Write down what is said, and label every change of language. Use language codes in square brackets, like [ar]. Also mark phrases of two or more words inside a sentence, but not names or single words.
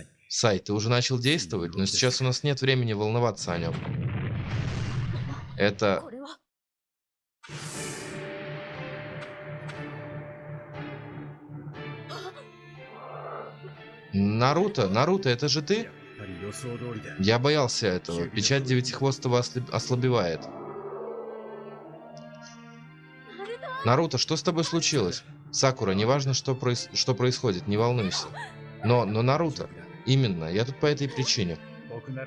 [ru] Сай, ты уже начал действовать, но сейчас у нас нет времени волноваться о нем. Это... [ja] これは [ru] Наруто, Наруто, это же [ja] や [ru] ты? [ja] っぱり予想通りだ。 [ru] Я боялся этого. Печать Девятихвостого ослабевает. ナルト Наруто, что с тобой случилось? Сакура, неважно, что происходит, не волнуйся. Но Наруто, именно, я тут по этой причине. [ja] 僕なら